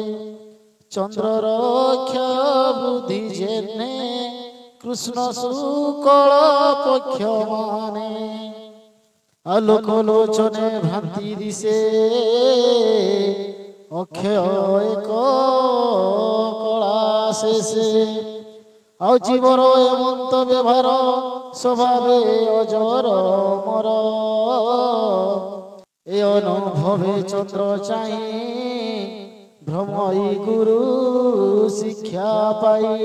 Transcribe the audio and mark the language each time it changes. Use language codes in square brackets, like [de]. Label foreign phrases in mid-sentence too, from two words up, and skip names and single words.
[bn] চন্দ্রর ক্ষয় বুদ্ধি জেনে, কৃষ্ণ শুক্ল পক্ষ মানে। আলোক লোচনে ভ্রান্তি দিশে, অক্ষয় এক কলা শেষে। [or] ଆଉ ଜୀବର ଏମନ୍ତ ବ୍ୟବହାର, ସ୍ୱଭାବେ ଅଜର ମର। ଏ ଅନୁଭବେ ଚନ୍ଦ୍ର ଚାହିଁ, ଭ୍ରମଇ ଗୁରୁ ଶିକ୍ଷା ପାଇ।